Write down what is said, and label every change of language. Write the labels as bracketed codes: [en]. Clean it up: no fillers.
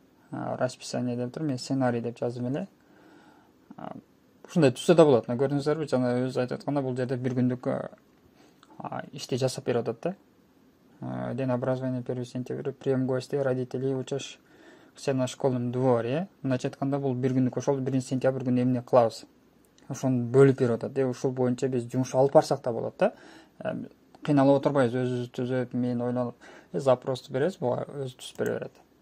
[ky] Расписание деп тур, мен сценарий деп жаздым эле. Ушундай түзсө да болот. Көрдүңүздөрбү, жана өзү айтып атканда бул жерде бир күндүк ишти жасап берип атат да. [ru] День образования 1 сентября, прием гостей, родителей, учащихся на школьном дворе. [ky] Мындайча айтканда бул бир күндүк ошол 1 сентябрь күнү эмне кылабыз. Ошону бөлүп берип атат. Ушул боюнча биз жумуш алып барсак да болот да. Кыйналып отурбайбыз, өзүбүз түзөп, мен ойлонуп, запросту беребиз, буга өзү түзүп бере берет.